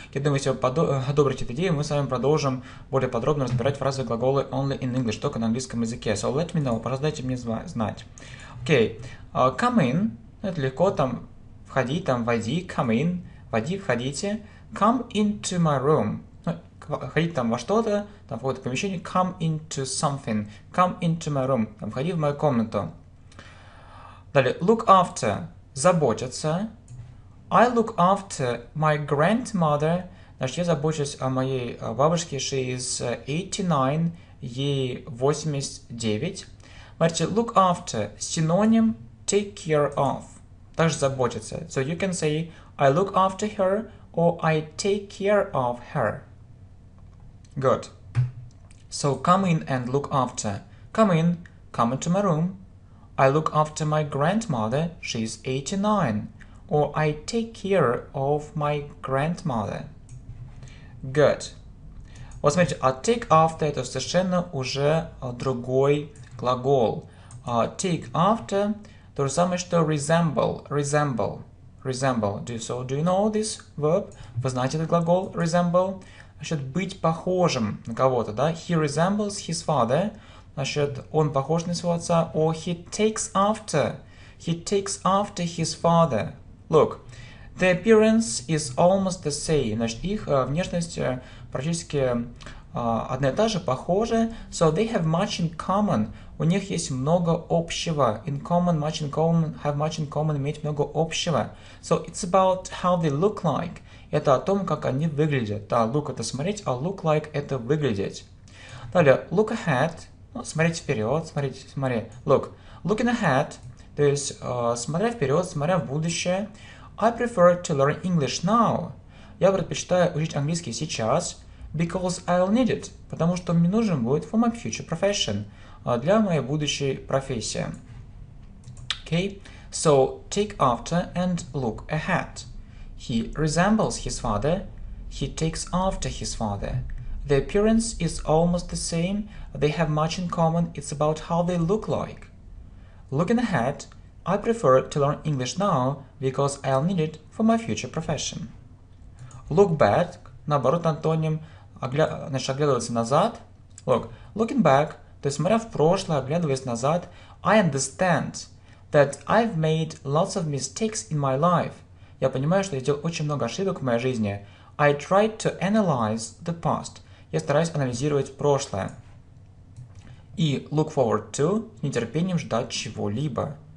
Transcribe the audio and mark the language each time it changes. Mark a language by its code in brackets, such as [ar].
[ru] Я думаю, если вы одобрите эту идею, мы с вами продолжим более подробно разбирать фразовые глаголы [en] only in English, [ru] только на английском языке. [en] So let me know, [ru] пожалуйста, дайте мне знать. Окей, come in, это легко, там, входи, там, войди, come in, войди, входите. [en] Come into my room. [ru] Входить там во что-то, там в какое-то помещение, come into something, [en] come into my room, [ru] там, входи в мою комнату. Далее, look after, заботиться. [en] I look after my grandmother, [ru] значит, я забочусь о моей бабушке, [en] she is 89, [ru] ей 89. Смотрите, look after, синоним take care of, также заботиться. [en] So you can say, I look after her, or I take care of her. Good. So come in and look after. Come in, come into my room. I look after my grandmother, she's 89. Or I take care of my grandmother. Good. [ru] Вот смотрите, а take after это совершенно уже другой глагол. Take after то же самое, что resemble. [en] Resemble. So do you know this verb? [ru] Вы знаете этот глагол resemble? Значит, быть похожим на кого-то, да? [en] He resembles his father. [ru] Значит, он похож на своего отца. [en] Or he takes after his father. Look, the appearance is almost the same. [ru] Значит, их внешность практически одна и та же, похожа. [en] So they have much in common. [ru] У них есть много общего. [en] In common, much in common, have much in common, [ru] иметь много общего. [en] So it's about how they look like. [ru] Это о том, как они выглядят. Да, look это смотреть, а look like это выглядеть. Далее, look ahead. Ну, смотреть вперед, смотри. [en] Looking ahead. [ru] То есть, смотря вперед, смотря в будущее. [en] I prefer to learn English now. [ru] Я предпочитаю учить английский сейчас. [en] Because I'll need it. [ru] Потому что мне нужен будет [en] for my future profession. [ru] Для моей будущей профессии. [en] Okay? So, take after and look ahead. He resembles his father. He takes after his father. The appearance is almost the same. They have much in common. It's about how they look like. Looking ahead, I prefer to learn English now because I'll need it for my future profession. [ru] Look back, наоборот, антоним, значит, оглядываться назад. [en] Look, looking back, [ru] то есть смотря в прошлое, оглядываясь назад, [en] I understand that I've made lots of mistakes in my life. [ru] Я понимаю, что я сделал очень много ошибок в моей жизни. [en] I tried to analyze the past. [ru] Я стараюсь анализировать прошлое. И look forward to, с нетерпением ждать чего-либо.